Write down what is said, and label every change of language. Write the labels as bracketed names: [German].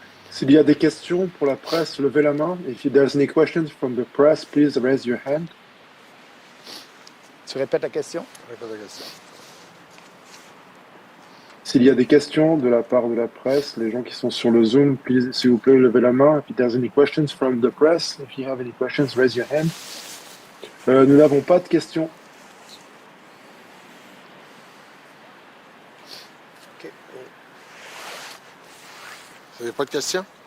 [French] S'il y a des questions pour la presse, levez la main. [English] If there's any questions from the press, please raise your hand. [French] Tu répètes la question? Répète la question. S'il y a des questions de la part de la presse, les gens qui sont sur le Zoom, please, s'il vous plaît, levez la main. [English] If there's any questions from the press, if you have any questions, raise your hand. [French] Nous n'avons pas de questions. Okay. Vous n'avez pas de questions?